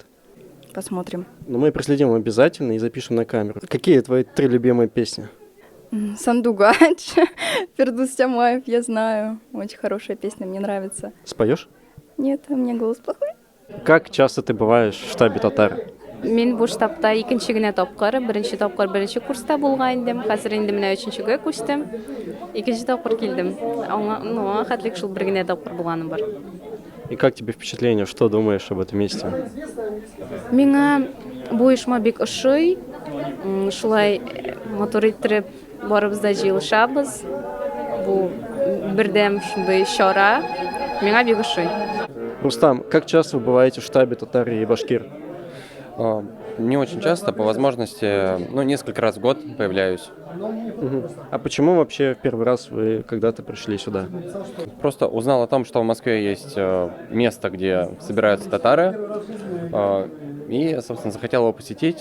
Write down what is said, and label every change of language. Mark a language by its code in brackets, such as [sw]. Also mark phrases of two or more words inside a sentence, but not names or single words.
[ru] Посмотрим. Но мы проследим обязательно и запишем на камеру. Какие твои 3 любимые песни? Сандугач, Фердус Тямаев, я знаю. Очень хорошая песня, мне нравится. Споешь? Нет, у меня голос плохой. Как часто ты бываешь в штабе татар? [tt] Мен бу штабта икенче генә тапкыр, беренче тапкыр беренче курста булган идем. Хәзер инде менә өченчегә күчтем. Икенче тапкыр килдем. Аңа хәтлек шул бер генә тапкыр булганым бар. [ru] И как тебе впечатление? Что думаешь об этом месте? [tt] Миңа бу оешма бик ошый. Шулай мотор иттереп барыбыз да җыелышабыз. Бу бердәм шундый чара. Миңа бик ошый. [ru] Рустам, как часто вы бываете в штабе татар и башкир? Не очень часто, по возможности, несколько раз в год появляюсь. А почему вообще в первый раз вы когда-то пришли сюда? Просто узнал о том, что в Москве есть место, где собираются татары, и, собственно, захотел его посетить.